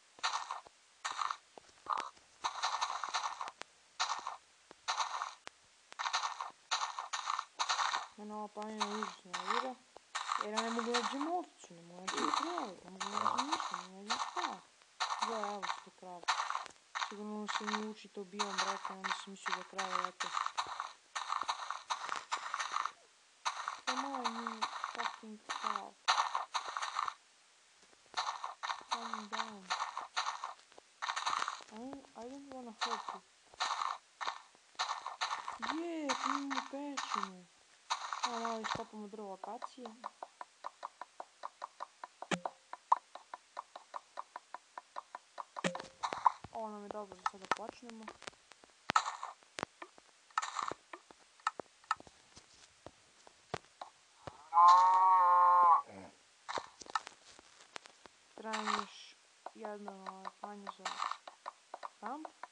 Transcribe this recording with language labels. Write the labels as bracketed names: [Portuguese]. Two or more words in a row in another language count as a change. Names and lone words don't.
[Bosnian] Mene ova planina užasno nervira. Jer ja ne mogu nađem ovcu, ne mogu nađem krave, ne mogu nađem ništa, ne mogu nađem šta. Gdje, evo su to krave. Sigurno se mi uči to biom, brate, onda sam mislio da krave lete. [English] Come on, you fucking cow. Calm down. I don't wanna hurt you. [Bosnian] Je, tu imamo pećinu. Evo malo iskopamo drvo akacije. Ovo nam je dobro za sada počnemo. Trebam još jedno klanje za kamp.